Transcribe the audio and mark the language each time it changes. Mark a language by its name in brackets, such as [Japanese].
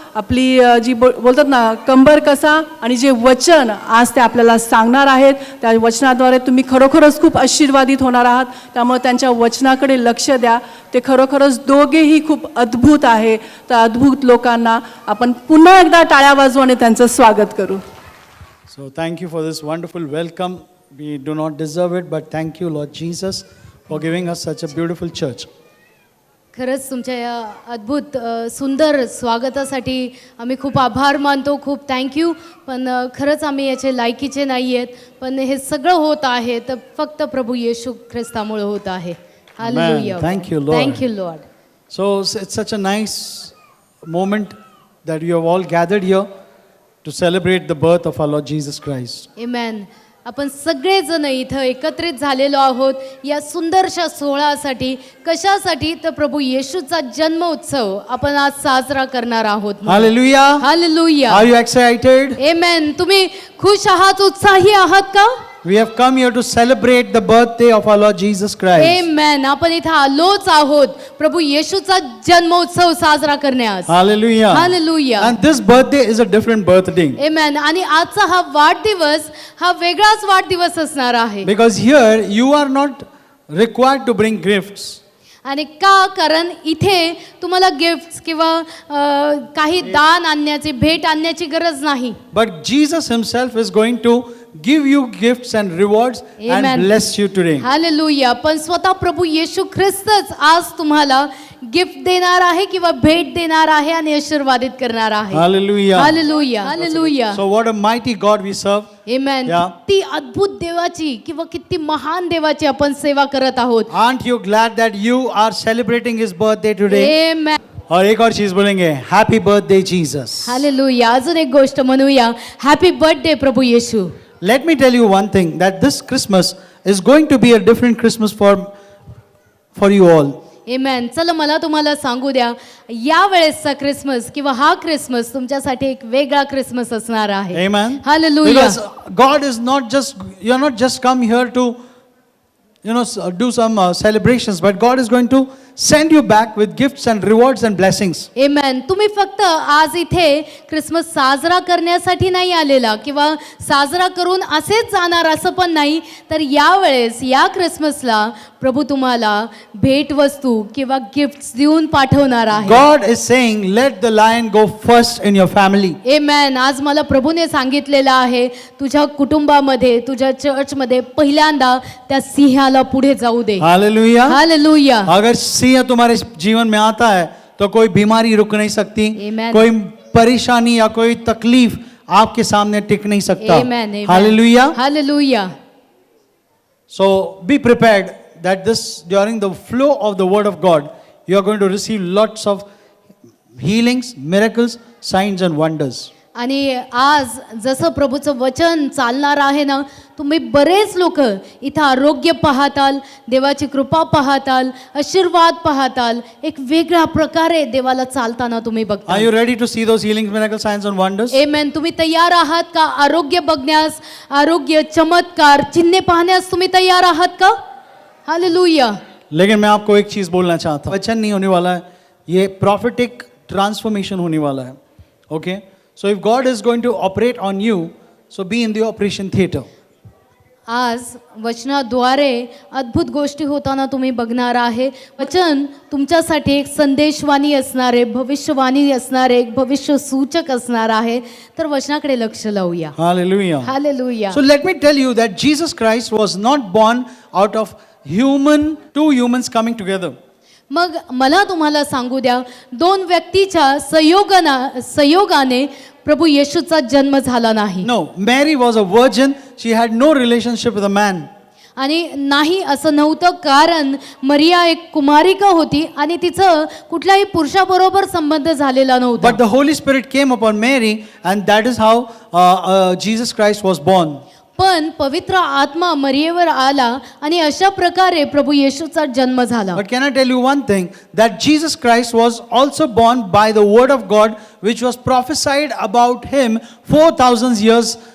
[Marathi] आपली जी बोलतात ना कंबर कसा आणि जे वचन आज ते आपल्याला सांगणार आहेत त्या वचनाद्वारे तुम्ही खरोखरच खूप आशीर्वादित होणार आहात. त्यामुळे त्यांच्या वचनाकडे लक्ष द्या. ते खरोखरच दोघेही खूप अद्भुत आहे. तर अद्भुत लोकांना आपण पुन्हा एकदा टाळ्या वाजवून त्यांचं स्वागत करू. [English] So thank you for this wonderful welcome. We do not deserve it, but thank you, Lord Jesus, for giving us such a beautiful church. [Marathi] खरंच तुमच्या या अद्भुत सुंदर स्वागतासाठी आम्ही खूप आभार मानतो. खूप थँक्यू. पण खरंच आम्ही याचे लायकीचे नाही आहेत. पण हे सगळं होत आहे तर फक्त प्रभू येशू ख्रिस्तामुळे होत आहे. Hallelujah. [English] Thank you, Lord. Thank you Lord. So it's such a nice moment that you have all gathered here to celebrate the birth of our Lord Jesus Christ. [Marathi] आमेन. आपण सगळेजण इथं एकत्रित झालेलो आहोत या सुंदरशा सोहळ्यासाठी. कशासाठी? तर प्रभू येशूचा जन्म उत्सव आपण आज साजरा करणार आहोत. [English] Hallelujah. [Marathi] Hallelujah. [English] Are you excited? [Marathi] आमेन. तुम्ही खुश आहात, उत्साही आहात का? [English] We have come here to celebrate the birthday of our Lord Jesus Christ. [Marathi] आमेन. आपण इथं आलोच आहोत प्रभू येशूचा जन्म उत्सव साजरा करण्यास. [English] Hallelujah. [Marathi] Hallelujah. [English] And this birthday is a different birthday. [Marathi] आमेन. आणि आजचा हा वाढदिवस हा वेगळाच वाढदिवस असणार आहे. [English] Because here you are not required to bring gifts. [Marathi] आणि का? कारण इथे तुम्हाला गिफ्ट्स किंवा काही दान आणण्याची, भेट आणण्याची गरज नाही. [English] But Jesus himself is going to give you gifts and rewards Amen. and bless you today. [Marathi] Hallelujah. पण स्वतः प्रभू येशू ख्रिस्तच आज तुम्हाला गिफ्ट देणार आहे किंवा भेट देणार आहे आणि आशीर्वादित करणार आहे. [English] Hallelujah. [Marathi] Hallelujah. Hallelujah. [English] So what a mighty God we serve. [Marathi] Amen. [English] Yeah. [Marathi] किती अद्भुत देवाची किंवा किती महान देवाची आपण सेवा करत आहोत. [English] Aren't you glad that you are celebrating his birthday today? [Marathi] आमेन. [Hindi] और एक और चीज बोलेंगे, [English] Happy birthday Jesus. [Marathi] हालेलुया. अजून एक गोष्ट म्हणूया, [English] happy birthday [Marathi] Prabhu Yeshu. [English] Let me tell you one thing, that this Christmas is going to be a different Christmas for you all. [Marathi] आमेन. चला मला तुम्हाला सांगू द्या, या वेळेसचा क्रिसमस किंवा हा क्रिसमस तुमच्यासाठी एक वेगळा क्रिसमस असणार आहे. [English] Amen. [Marathi] Hallelujah. [English] Because God is not just, you are not just come here to do some celebrations, but God is going to send you back with gifts and rewards and blessings. [Marathi] आमेन. तुम्ही फक्त आज इथे Christmas साजरा करण्यासाठी नाही आलेला किंवा साजरा करून असेच जाणार असं पण नाही. तर यावेळेस या क्रिसमसला प्रभू तुम्हाला भेटवस्तू किंवा गिफ्ट्स देऊन पाठवणार आहे. [English] God is saying, let the lion go first in your family. [Marathi] आमेन. आज मला प्रभूने सांगितलेलं आहे, तुझ्या कुटुंबामध्ये, तुझ्या चर्चमध्ये पहिल्यांदा त्या सिंहाला पुढे जाऊ दे. [English] Hallelujah. [Marathi] हालेलुया. [Hindi] अगर सिंह तुम्हारे जीवन में आता है तो कोई बीमारी रुक नहीं सकती. [English] Amen. [Hindi] कोई परेशानी या कोई तकलीफ आपके सामने टिक नहीं सकता. [English] Amen, amen. Hallelujah. [Marathi] Hallelujah. [English] So be prepared that during the flow of the word of God, you are going to receive lots of healings, miracles, signs and wonders. [Marathi] आणि आज जसं प्रभूचं वचन चालणार आहे ना, तुम्ही बरेच लोक इथं आरोग्य पाहताल, देवाची कृपा पाहताल, आशीर्वाद पाहताल. एक वेगळ्या प्रकारे देवाला चालताना तुम्ही बघता. [English] Are you ready to see those healings, miracles, signs and wonders? [Marathi] आमेन. तुम्ही तयार आहात का आरोग्य बघण्यास, आरोग्य, चमत्कार, चिन्हे पाहण्यास तुम्ही तयार आहात का? हालेलुया. [Hindi] लेकिन मैं आपको एक चीज बोलना चाहता हूँ, वचन नहीं होने वाला है, ये प्रॉफिटिक ट्रांसफॉर्मेशन होने वाला है. [English] Okay, so if God is going to operate on you, so be in the operation theatre. [Marathi] आज वचनाद्वारे अद्भुत गोष्टी होताना तुम्ही बघणार आहे. वचन तुमच्यासाठी एक संदेशवाणी असणार आहे, भविष्यवाणी असणार आहे, एक भविष्य सूचक असणार आहे. तर वचनाकडे लक्ष लावूया. [English] Hallelujah. [Marathi] Hallelujah. [English] So let me tell you that Jesus Christ was not born out of two humans coming together. [Marathi] मग मला तुम्हाला सांगू द्या, दोन व्यक्तीच्या संयोगाने प्रभू येशूचा जन्म झाला नाही. [English] No, Mary was a virgin. She had no relationship with a man. [Marathi] आणि नाही असं नव्हतं, कारण मरिया एक कुमारिका होती आणि तिचं कुठल्याही पुरुषाबरोबर संबंध झालेला नव्हता. [English] But the Holy Spirit came upon Mary, and that is how Jesus Christ was born. [Marathi] पण पवित्र आत्मा मरियेवर आला आणि अशा प्रकारे प्रभू येशूचा जन्म झाला. [English] But can I tell you one thing, that Jesus Christ was also born by the word of God, which was prophesied about him 4,000 years